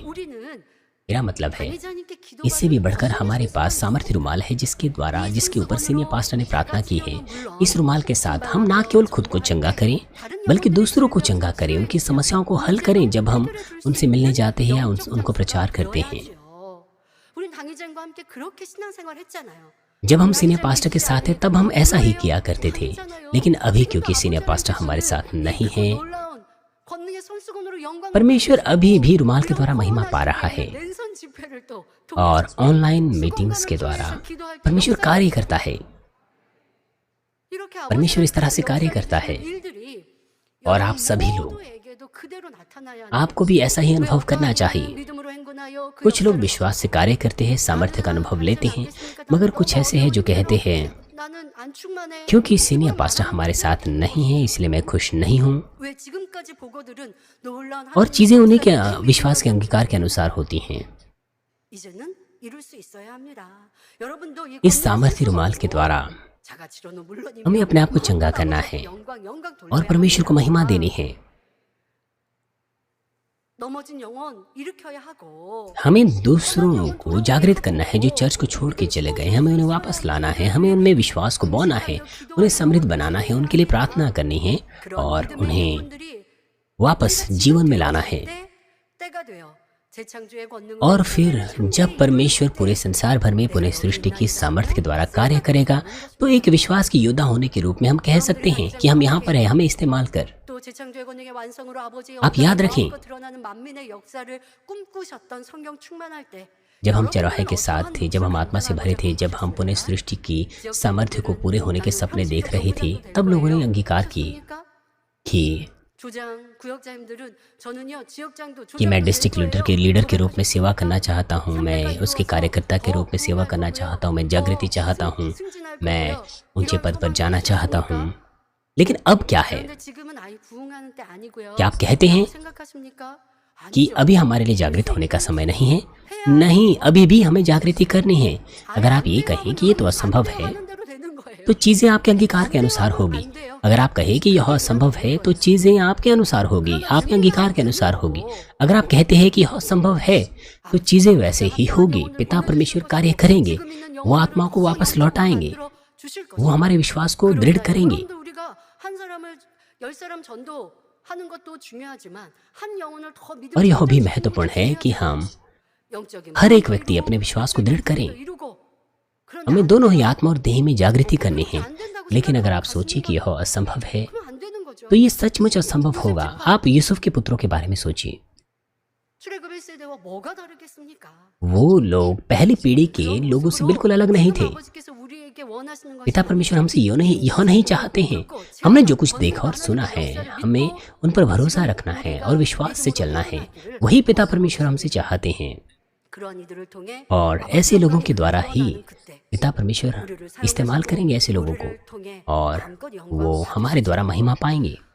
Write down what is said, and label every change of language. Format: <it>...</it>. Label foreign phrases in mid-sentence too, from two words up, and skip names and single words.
<hi>मेरा मतलब है इससे भी बढ़कर हमारे पास सामर्थ्य रुमाल है जिसके ऊपर</hi> <en>senior pastor</en> <hi>ने प्रार्थना की है। इस रुमाल के साथ हम ना केवल खुद को चंगा करें बल्कि दूसरों को चंगा करें, उनकी समस्याओं को हल करें जब हम उनसे मिलने जाते हैं या उनको प्रचार करते हैं।</hi> <ko>우린 당의장과 함께 그렇게 신앙생활 했잖아요.</ko> <hi>जब हम</hi> <en>senior pastor</en> <hi>के साथ हैं तब हम ऐसा ही किया करते थे, लेकिन अभी क्योंकि</hi> <en>senior pastor</en> <hi>हमारे साथ नहीं है,</hi> <ko>놀라운 권능의 손수건으로 영광</ko> <hi>परमेश्वर अभी भी रुमाल के द्वारा महिमा पा रहा है</hi> <ko>랜선 집회를 또</ko> <hi>और</hi> <en>online meetings</en> <hi>के द्वारा परमेश्वर कार्य करता है।</hi> <ko>이렇게</ko> <hi>परमेश्वर इस तरह से कार्य करता है</hi> <ko>일들이</ko> <hi>और आप सभी लोग,</hi> <ko>모두에게도 그대로 나타나야 하는</ko> <hi>आपको भी ऐसा ही अनुभव करना चाहिए।</hi> <ko>믿음으로 행군하여 그</ko> <hi>कुछ लोग विश्वास से कार्य करते हैं, सामर्थ्य का अनुभव लेते हैं, मगर कुछ ऐसे हैं जो कहते हैं</hi> <ko>나는 안 충만해.</ko> <hi>क्योंकि</hi> <en>senior pastor</en> <hi>हमारे साथ नहीं है इसलिए मैं खुश नहीं हूँ।</hi> <ko>왜 지금까지 보고들은 놀라운</ko> <hi>और चीजें उन्हीं के विश्वास के अंगीकार के अनुसार होती हैं।</hi> <ko>이제는 이룰 수 있어야 합니다. 여러분도 이</ko> <hi>इस सामर्थ्य रुमाल के द्वारा</hi> <ko>자가치료는 물론이며</ko> <hi>हमें अपने आप को चंगा करना है</hi> <ko>영광</ko> <hi>और परमेश्वर को महिमा देनी है।</hi> <ko>넘어진 영혼 일으켜야 하고</ko> <hi>हमें दूसरों को जागृत करना है जो चर्च को छोड़ के चले गए, हमें उन्हें वापस लाना है, हमें उनमें विश्वास को बोना है, उन्हें समृद्ध बनाना है, उनके लिए प्रार्थना करनी है और उन्हें वापस जीवन में लाना है।</hi> <ko>때가 되어 재창조의 권능으로</ko> <hi>और फिर जब परमेश्वर पूरे संसार भर में पुनः सृष्टि की सामर्थ्य के द्वारा कार्य करेगा तो एक विश्वास की योद्धा होने के रूप में हम कह सकते हैं कि हम यहाँ पर हैं, हमें इस्तेमाल कर।</hi> <ko>또 재창조의 권능의 완성으로 아버지의</ko> <hi>आप याद रखें,</hi> <ko>영광과 드러나는 만민의 역사를 꿈꾸셨던 성경 충만할 때</ko> <hi>जब हम चरवाहे के साथ थे, जब हम आत्मा से भरे थे, जब हम पुनः सृष्टि की सामर्थ्य को पूरे होने के सपने देख रहे थे, तब लोगों ने अंगीकार किए कि</hi> <ko>조장 구역장님들은 저는요 지역장도</ko> <hi>कि मैं</hi> <en>district leader</en> <hi>के रूप में सेवा करना चाहता हूँ, मैं उसके कार्यकर्ता के रूप में सेवा करना चाहता हूँ, मैं जागृति चाहता हूँ, मैं ऊंचे पद पर जाना चाहता हूँ। लेकिन अब क्या है?</hi> <ko>근데 지금은 아이 부흥하는 때 아니고요.</ko> <hi>क्या आप कहते हैं</hi> <ko>생각하십니까?</ko> <hi>कि अभी हमारे लिए जागृत होने का समय नहीं है? नहीं, अभी भी हमें जागृति करनी है। अगर आप ये कहें कि ये तो असंभव है</hi> <ko>하는 대로 되는 거예요.</ko> <hi>तो चीजें आपके अंगीकार के अनुसार होगी। अगर आप कहें कि यह असंभव है तो चीजें आपके अनुसार होगी, आपके अंगीकार के अनुसार होगी। अगर आप कहते हैं कि यह असंभव है तो चीजें वैसे ही होगी। पिता परमेश्वर कार्य करेंगे, वो आत्मा को वापस लौटाएंगे, वो हमारे विश्वास को दृढ़ करेंगे।</hi> <ko>여러분도 우리가 한 사람을 10사람 전도하는 것도 중요하지만 한 영혼을 더</ko> <hi>और यह भी</hi> <ko>믿음으로</ko> <hi>महत्वपूर्ण है कि हम</hi> <ko>영적인</ko> <hi>हर एक व्यक्ति अपने विश्वास को दृढ़ करें।</hi> <ko>이루고</ko> <hi>हमें दोनों ही आत्मा और देह में जागृति करनी है। लेकिन अगर आप सोचिए कि यह असंभव है</hi> <ko>그러면 안 되는 거죠.</ko> <hi>तो ये सचमुच असंभव होगा। आप यूसुफ के पुत्रों के बारे में सोचिए।</hi> <ko>출애굽 1세대와 뭐가 다르겠습니까?</ko> <hi>वो लोग पहली पीढ़ी के लोगों से बिल्कुल अलग नहीं थे।</hi> <ko>아버지께서 우리에게 원하시는</ko> <hi>पिता</hi> <ko>것이</ko> <hi>परमेश्वर हमसे यह नहीं चाहते हैं। हमने जो कुछ देखा और सुना है, हमें उन पर भरोसा रखना है और विश्वास से चलना है। वही पिता परमेश्वर हमसे चाहते हैं। और ऐसे लोगों के द्वारा ही पिता परमेश्वर इस्तेमाल करेंगे ऐसे लोगों को, और वो हमारे द्वारा महिमा पाएंगे।</hi>